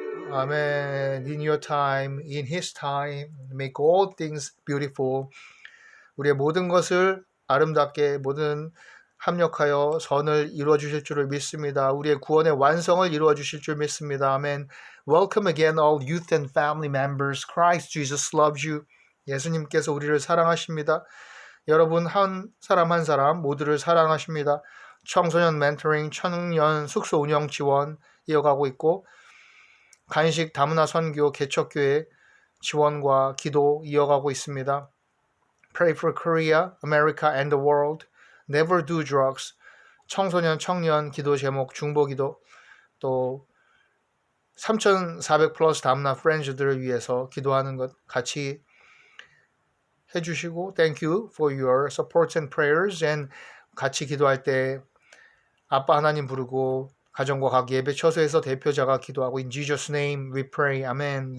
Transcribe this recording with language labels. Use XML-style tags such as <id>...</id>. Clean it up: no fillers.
<en>Amen. In your time, in his time, make all things beautiful.</en> <ko>우리의 모든 것을 아름답게 모든 합력하여 선을 이루어 주실 줄을 믿습니다. 우리의 구원의 완성을 이루어 주실 줄 믿습니다. 아멘.</ko> <en>Welcome again all youth and family members. Christ Jesus loves you.</en> <ko>예수님께서 우리를 사랑하십니다. 여러분 한 사람 한 사람 모두를 사랑하십니다. 청소년 멘토링, 청년 숙소 운영 지원 이어가고 있고 간식 다문화 선교 개척교회 지원과 기도 이어가고 있습니다.</ko> <en>Pray for Korea, America and the world. Never do drugs.</en> <ko>청소년, 청년 기도 제목, 중보기도. 또 3,400 플러스 담나 프렌즈들을 위해서 기도하는 것 같이 해주시고</ko> <en>Thank you for your support and prayers.</en> <ko>and 같이 기도할 때 아빠 하나님 부르고 가정과 각 예배 처소에서 대표자가 기도하고</ko> <en>In Jesus' name we pray.</en> <ko>아멘.</ko>